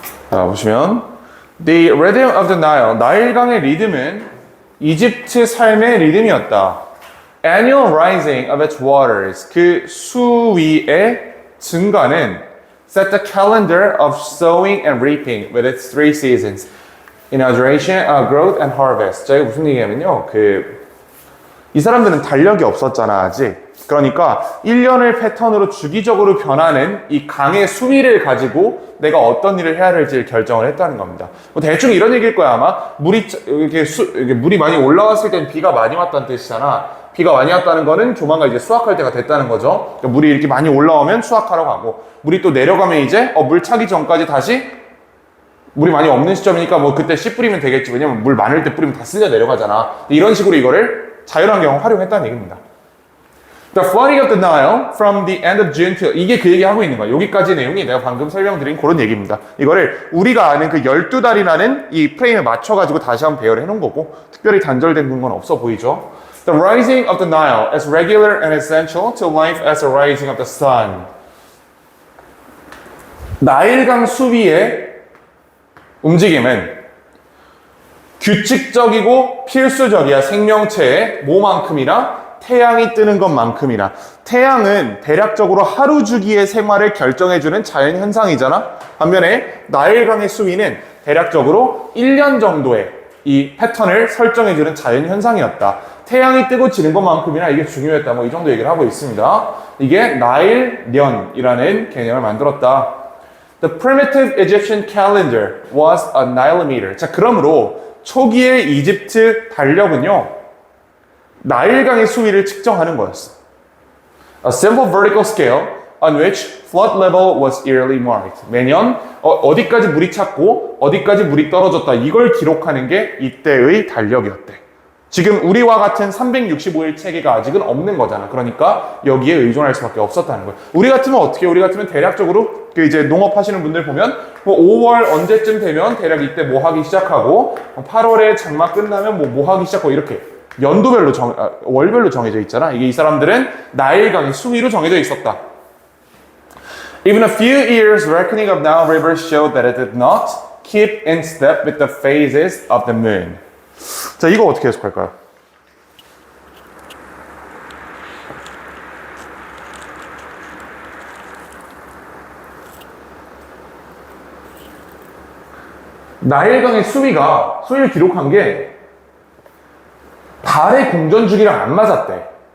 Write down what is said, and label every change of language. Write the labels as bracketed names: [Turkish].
[Korean] 자, 보시면 [English] The rhythm of the Nile, [Korean] 나일강의 리듬은 이집트 삶의 리듬이었다. [English] Annual rising of its waters, [Korean] 그 수위의 증가는 [English] set the calendar of sowing and reaping with its three seasons, inauguration, growth, and harvest. [Korean] 자, 이거 무슨 얘기냐면요. 이 사람들은 달력이 없었잖아, 아직. 그러니까 1년을 패턴으로 주기적으로 변하는 이 강의 수위를 가지고 내가 어떤 일을 해야 할지 결정을 했다는 겁니다. 뭐 대충 이런 얘기일 거야, 아마. 물이 많이 올라왔을 땐 비가 많이 왔다는 뜻이잖아. 비가 많이 왔다는 거는 조만간 이제 수확할 때가 됐다는 거죠. 그러니까 물이 이렇게 많이 올라오면 수확하러 가고, 물이 또 내려가면 이제 물 차기 전까지 다시 물이 많이 없는 시점이니까 뭐 그때 씨 뿌리면 되겠지. 왜냐면 물 많을 때 뿌리면 다 쓸려 내려가잖아. 이런 식으로 이거를 자연환경을 활용했다는 얘기입니다. [English] The flooding of the Nile from the end of June till [Korean] 이게 그 얘기 하고 있는 거야. 여기까지 내용이 내가 방금 설명드린 그런 얘기입니다. 이거를 우리가 아는 그 12달이라는 이 프레임에 맞춰가지고 다시 한번 배열을 해놓은 거고 특별히 단절된 건 없어 보이죠. [English] The rising of the Nile as regular and essential to life as the rising of the sun. [Korean] 나일강 수위의 움직임은 규칙적이고 필수적이야. 생명체의 뭐만큼이나? 태양이 뜨는 것만큼이나. 태양은 대략적으로 하루 주기의 생활을 결정해주는 자연현상이잖아. 반면에 나일강의 수위는 대략적으로 1년 정도의 이 패턴을 설정해주는 자연현상이었다. 태양이 뜨고 지는 것만큼이나 이게 중요했다. 뭐 이 정도 얘기를 하고 있습니다. 이게 나일년이라는 개념을 만들었다. [English] The primitive Egyptian calendar was a Nilometer. [Korean] 자, 그러므로 초기의 이집트 달력은요, 나일강의 수위를 측정하는 거였어. [English] A simple vertical scale on which flood level was yearly marked. [Korean] 매년 어디까지 물이 찼고 어디까지 물이 떨어졌다. 이걸 기록하는 게 이때의 달력이었대. 지금 우리와 같은 365일 체계가 아직은 없는 거잖아. 그러니까 여기에 의존할 수밖에 없었다는 거야. 우리 같으면 어떻게? 우리 같으면 대략적으로 이제 농업하시는 분들 보면 뭐 5월 언제쯤 되면 대략 이때 뭐 하기 시작하고 8월에 장마 끝나면 뭐 하기 시작하고 이렇게 연도별로 월별로 정해져 있잖아. 이게 이 사람들은 나일강의 수위로 정해져 있었다. [English] Even a few years reckoning of Nile River showed that it did not keep in step with the phases of the moon. [Korean] 자, 이거 어떻게 해석할까요? 나일강의 수위를 기록한 게 달의 공전 주기랑 안 맞았대.